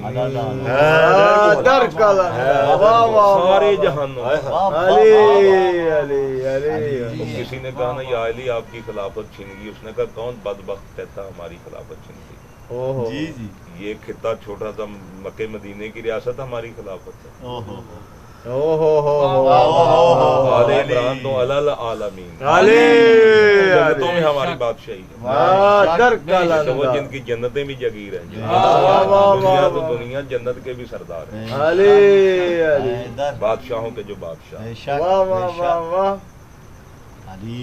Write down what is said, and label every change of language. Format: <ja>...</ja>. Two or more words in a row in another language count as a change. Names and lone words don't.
<ur>در کلندر واہ واہ سارے جہانوں میں. علی علی علی تو کسی نے کہا نا یا علی آپ کی خلافت چھن گئی، اس نے کہا کون بدبخت کہتا ہماری خلافت چھن گئی. اوہ جی جی یہ خطہ چھوٹا سا مکے مدینے کی ریاست ہماری خلافت ہے.</ur> <ar>آل عمران تو على العالمين</ar> <ur>अली جنتوں میں ہماری بادشاہی ہے. दर تو وہ جن کی جنتیں بھی جاگیر ہیں، دنیا تو دنیا جنت کے بھی سردار ہیں, अली अली بادشاہوں کے جو بادشاہ. बेशक واہ واہ واہ واہ अली</ur>